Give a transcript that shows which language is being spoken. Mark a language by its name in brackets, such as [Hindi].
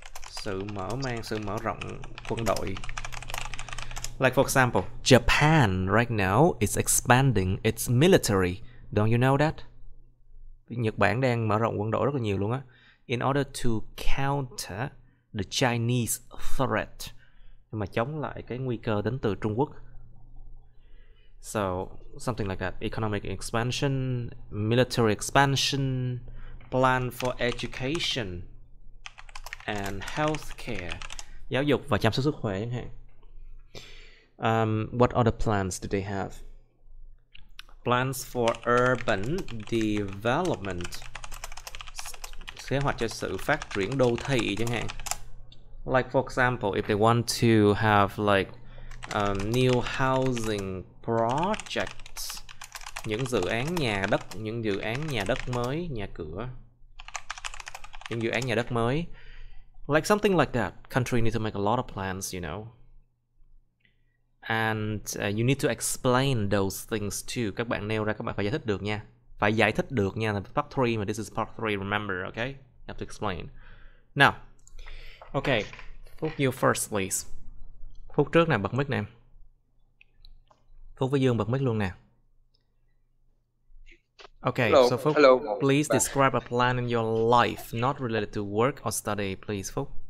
[Vietnamese] Sự mở rộng quân đội. [English] Like for example, Japan right now is expanding its military. Don't you know that? [Vietnamese] Nhật Bản đang mở rộng quân đội rất là nhiều luôn á. [English] In order to counter the Chinese threat. [Vietnamese] Mà chống lại cái nguy cơ đến từ Trung Quốc. [English] So, something like that. Economic expansion, military expansion, plan for education and healthcare. [Vietnamese] Giáo dục và chăm sóc sức khỏe chẳng hạn. [English] What other plans do they have? Plans for urban development. [Vietnamese] Kế hoạch cho sự phát triển đô thị chẳng hạn. [English] Like for example, if they want to have like new housing projects, [Vietnamese] những dự án nhà đất mới, [English] nhà cửa, những dự án nhà đất mới, like something like that. Country need to make a lot of plans, you know. And you need to explain those things too. [Vietnamese] Các bạn nêu ra, các bạn phải giải thích được nha. Phải giải thích được nha. Là part 3 mà [English] this is part 3, remember, okay? You have to explain. Now, okay. [Vietnamese] Phúc, [English] you first, please. [Vietnamese] Phúc trước nè, bật mic nè. Phúc với Dương bật mic luôn nè. [English] Okay, hello, so Phúc, hello. please describe a plan in your life not related to work or study, please, Phúc.